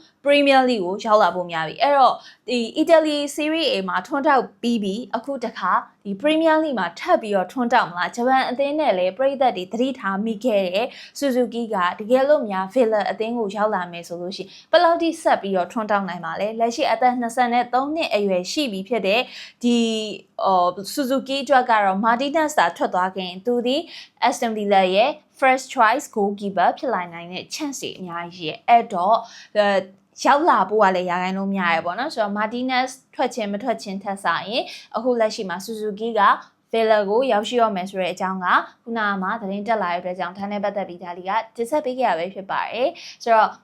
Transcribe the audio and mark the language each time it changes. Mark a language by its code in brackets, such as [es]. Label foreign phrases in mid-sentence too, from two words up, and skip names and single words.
[my] Premier League ကိုရောက်လာဖို့များပြီအဲ့တော့ဒီ Italy Serie A မှာထွန်းတောက်ပြီးအခုတခါဒီ Premier League မှာထပ်ပြီးတော့ထွန်းတောက်မလားဂျပန်အသင်းနဲ့လည်းပြည်သက်တွေသတိထားမိခဲ့တဲ့ Suzuki ကတကယ်လို့များ Villa အသင်းကိုရောက်လာမယ်ဆိုလို့ရှိရင်ဘယ် လောက်ထိဆက်ပြီးတော့ထွန်းတောက်နိုင်ပါလဲလက်ရှိအသက်23နှစ်အရွယ်ရှိပြီဖြစ်တဲ့ဒီSuzuki အတွက်ကတော့ Martinez သာထွက်သွားခင်သူဒီ Aston Villa ရဲ့ [en] first choice goalkeeper [my] ဖြစ်လာနိုင်တဲ့ chance တွေအများ ကြီးရဲ့အဲ့တော့ရောက်လာဖို့ကလည်းရာခိုင်နှုန်းများရပေါ့နော်ဆိုတော့ Martinez ထွက်ခြင်းမထွက်ခြင်းထက်စာရင်အခုလက်ရှိမှာ Suzuki က Villa ကိုရောက်ရှိရမယ် ဆိုတဲ့အကြောင်းကခုနကမှသတင်းတက်လာတဲ့အတွက်ကြောင့်ဒါနဲ့ပတ်သက်ပြီးဒါလေးကတင်ဆက်ပေးခဲ့ရပဲဖြစ်ပါတယ်ဆိုတော့ခ